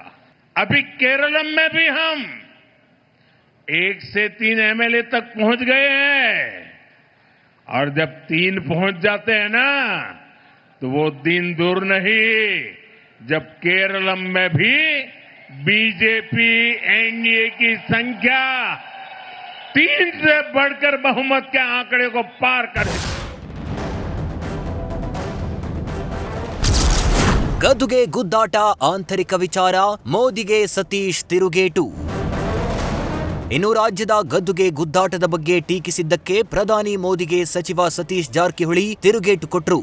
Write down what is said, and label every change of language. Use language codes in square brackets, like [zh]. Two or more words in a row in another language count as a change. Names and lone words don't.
[hi] अभी केरलम में भी हम 1 से 3 एमएलए तक पहुंच गए हैं, और जब 3 पहुंच जाते हैं ना, तो वो दिन दूर नहीं जब केरलम में भी बीजेपी एनडीए की संख्या 3 से बढ़कर बहुमत के आंकड़े को पार कर. [kn] ಗದ್ದುಗೆ ಗುದ್ದಾಟ ಆಂತರಿಕ ವಿಚಾರ, ಮೋದಿಗೆ ಸತೀಶ್ ತಿರುಗೇಟು. ಇನ್ನು ರಾಜ್ಯದ ಗದ್ದುಗೆ ಗುದ್ದಾಟದ ಬಗ್ಗೆ ಟೀಕಿಸಿದ್ದಕ್ಕೆ ಪ್ರಧಾನಿ ಮೋದಿಗೆ ಸಚಿವ ಸತೀಶ್ ಜಾರಕಿಹೊಳಿ ತಿರುಗೇಟು ಕೊಟ್ರು.